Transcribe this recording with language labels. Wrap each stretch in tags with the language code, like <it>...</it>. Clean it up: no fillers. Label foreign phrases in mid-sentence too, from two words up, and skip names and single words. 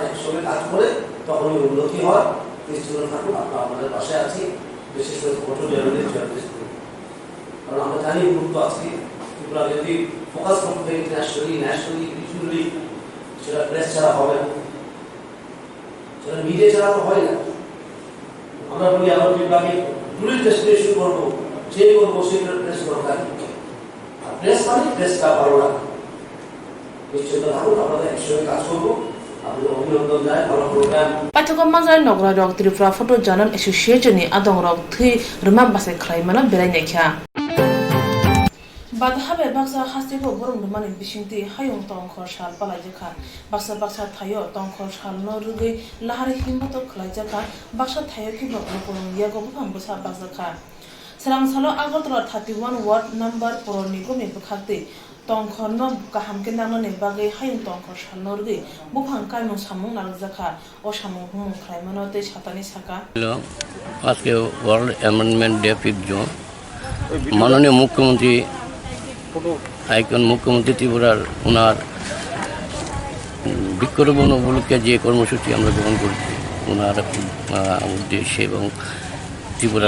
<bn>একসঙ্গে কাজ করে তখনই উন্নতি হয় নিশ্চিত থাকুন আপনারা আমাদের পাশে আছি বিশেষ করে</bn> <en>photo journalist</en> <bn>কারণ আমরা জানি গুরুত্ব আছে ত্রিপুরা যদি ফোকাস করতে</bn> <en>internationally nationally regionally</en> <bn>সেটা প্রেস ছাড়া হবে না সেটা মিডিয়া ছাড়া তো হয় না আমরা বলি আমরা ত্রিপুরাকে</bn> <en>tourist destination</en> <bn>করবো যে করবো সেটা প্রেস দরকার আর প্রেস মানে প্রেসটা ভালো রাখা নিশ্চিত থাকুন আপনাদের একসঙ্গে কাজ করবো</bn> <trp>Paithakam manjai nogra rok Tripura Photo Journal Association ni adong rok thui ruma base khlai mana berai naikha Badhabe baksa hastiko borom rumani bisingti hayung tongkhor sal palai jakha baksa thayo tongkhor sal no rugi lahari himmato khlai jakha baksa thayo ki bokon yago bham busa baksa Salang salo Agartala 31</trp> <en>ward number</en> <trp>poroni gomi bukhakte tongkhor no kaham ke nangno ne bagai hayung tongkhor sal no rugi buphang kaimung samung nal jakha o samung humung khlai mano te satani saka</trp> <bn>আজকে</bn> <en>world amendment day</en> <bn>5 জুন মাননীয় মুখ্যমন্ত্রী আইকন মুখ্যমন্ত্রী ত্রিপুরার ওনার বৃক্ষরোপণ উপলক্ষে যে কর্মসূচি আমরা গ্রহণ করছি ওনার উদ্দেশ্যে এবং ত্রিপুরার</bn>